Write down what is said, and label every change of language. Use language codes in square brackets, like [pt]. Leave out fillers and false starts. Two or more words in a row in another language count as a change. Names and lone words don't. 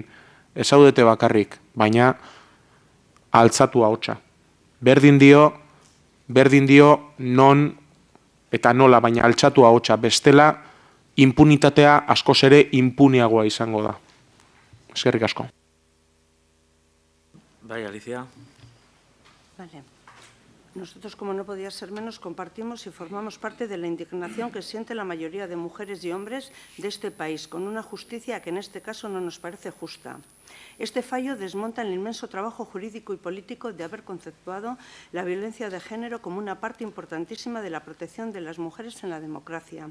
[eu] Ez zaudete bakarrik, baina altzatu ahotsa. Berdin dio non eta nola, baina altzatu ahotsa. Bestela, impunitatea askoz ere impuniagoa izango da. Eskerrik asko. Bai, Alicia. Vale. [es] Nosotros, como no podía ser menos, compartimos y formamos parte de la indignación que siente la mayoría de mujeres y hombres de este país, con una justicia que en este caso no nos parece justa. Este fallo desmonta el inmenso trabajo jurídico y político de haber conceptuado la violencia de género como una parte importantísima de la protección de las mujeres en la democracia.